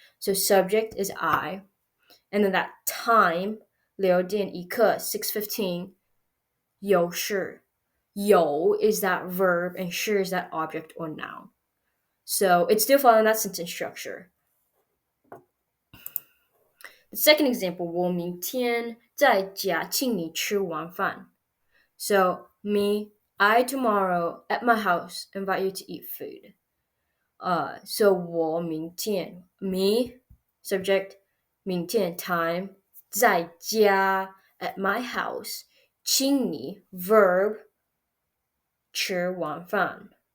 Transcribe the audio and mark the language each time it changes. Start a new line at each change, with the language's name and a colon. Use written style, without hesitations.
English: So subject is I, and then that time 留电一刻 6:15. 有事 有 is that verb, and 事 is that object or noun. So it's still following that sentence structure. The second example,
Chinese: 我明天在家请你吃晚饭.
English: So me, I tomorrow at my house invite you to eat food. So 我明天 me subject 明天 time 在家 at my house 请你 verb 吃晚饭.